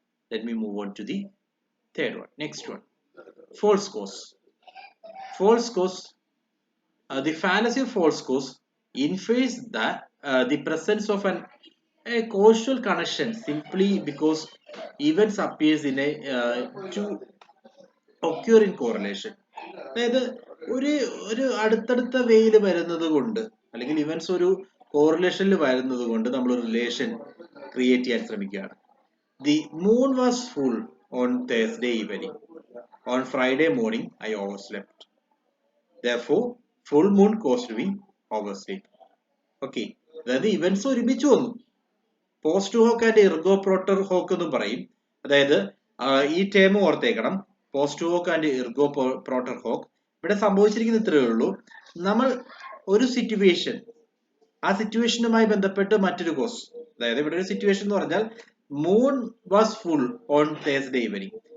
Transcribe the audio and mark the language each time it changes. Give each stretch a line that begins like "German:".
English: Let me move on to the third one. Next one, false cause. False cause. The fallacy of false cause infers the presence of a causal connection simply because events appears in a to occur in correlation.
Malayalam: അതായത് ഒരു അടുത്തടുത്ത വേയിൽ വരുന്നത് കൊണ്ട് അല്ലെങ്കിൽ events ഒരു കോറിലേഷനിൽ വരുന്നത് കൊണ്ട് നമ്മൾ ഒരു റിലേഷൻ ക്രിയേറ്റ് ചെയ്യാൻ ശ്രമിക്കുകയാണ്.
English: The moon was full on Thursday evening. On Friday morning, I overslept. Therefore, full moon caused me oversleep.
Malayalam: Okay, അതായത് ഇവന്റ്സ് ഒരുമിച്ച് വന്നു. പോസ്റ്റ് ഹോക്ക് ആൻഡ് ഇർഗോ പ്രോട്ടർ ഹോക്ക് എന്നും പറയും. അതായത് ഈ term ഓർത്തേക്കണം, post hoc and ഇർഗോ പ്രോട്ടർ hoc. ഇവിടെ സംഭവിച്ചിരിക്കുന്ന ഇത്രയേ ഉള്ളൂ, നമ്മൾ ഒരു സിറ്റുവേഷൻ, ആ സിറ്റുവേഷനുമായി ബന്ധപ്പെട്ട് മറ്റൊരു കോസ്, അതായത് ഇവിടെ ഒരു സിറ്റുവേഷൻ എന്ന് പറഞ്ഞാൽ
English: Moon was full on Thursday evening.